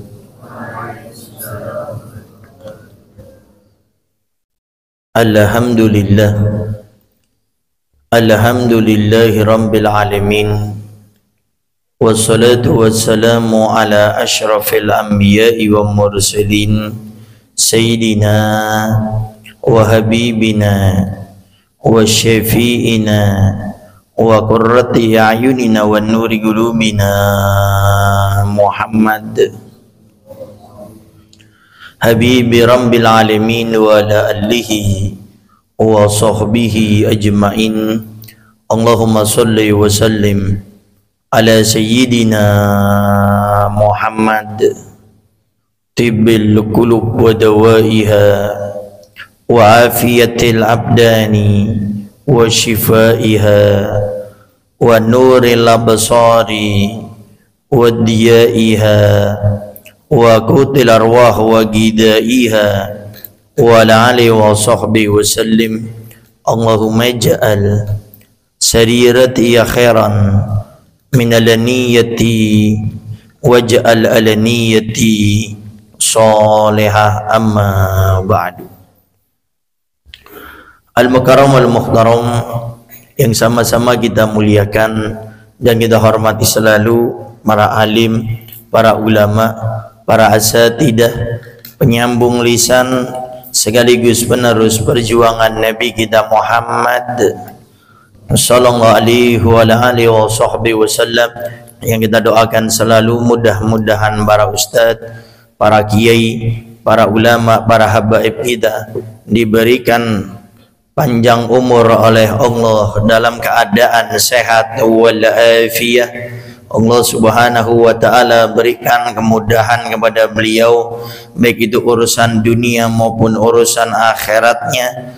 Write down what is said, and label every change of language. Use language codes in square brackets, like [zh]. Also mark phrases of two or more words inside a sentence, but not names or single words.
[ar] الحمد لله، الحمد لله رب العالمين، والصلاة والسلام على أشرف الأنبياء والمرسلين، سيدنا وحبيبنا وشفيعنا وقرة أعيننا ونور قلوبنا محمد حبيب رب العالمين وعلى آله وصحبه أجمعين. اللهم صل وسلم على سيدنا محمد طب القلوب ودوائها وعافية الأبدان وشفائها ونور الأبصار وضيائها وقوت الأرواح وغذائها وآله وصحبه وسلم. اللهم اجعل سريرتي خيرا من علانيتي واجعل علانيتي صالحة، أما بعد. المكرم المحترم [id] yang sama-sama kita muliakan dan kita hormati selalu, para alim, para ulama, para asatidah, penyambung lisan sekaligus penerus perjuangan Nabi kita Muhammad [ar] صلى الله عليه وصحبه وسلم, [id] yang kita doakan selalu mudah-mudahan para ustadz, para kiai, para ulama, para habaib kita diberikan panjang umur oleh Allah dalam keadaan sehat walafiat. Allah [ar] سبحانه وتعالى [id] berikan kemudahan kepada beliau, baik itu urusan dunia maupun urusan akhiratnya.